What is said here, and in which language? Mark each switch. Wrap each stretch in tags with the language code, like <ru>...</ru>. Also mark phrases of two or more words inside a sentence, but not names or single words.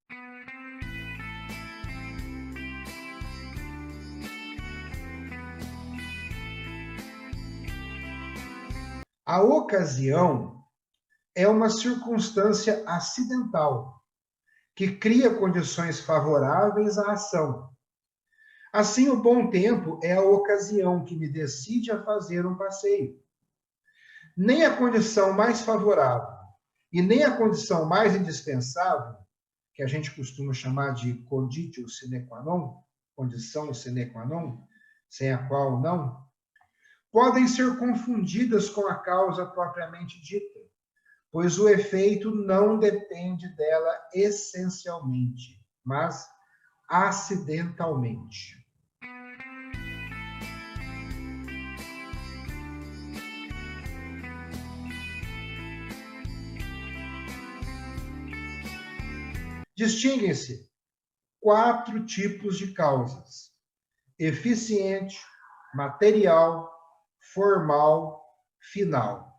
<pt>A ocasião é uma circunstância acidental que cria condições favoráveis à ação. Assim, o bom tempo é a ocasião que me decide a fazer um passeio. Nem a condição mais favorável e nem a condição mais indispensável, que a gente costuma chamar de</pt> <la>conditio sine qua non,</la> <pt>condição</pt> <la>sine qua non,</la> <pt>sem a qual não, podem ser confundidas com a causa propriamente dita, pois o efeito não depende dela essencialmente, mas acidentalmente. Distinguem-se 4 tipos de causas: eficiente, material, formal, final.</pt>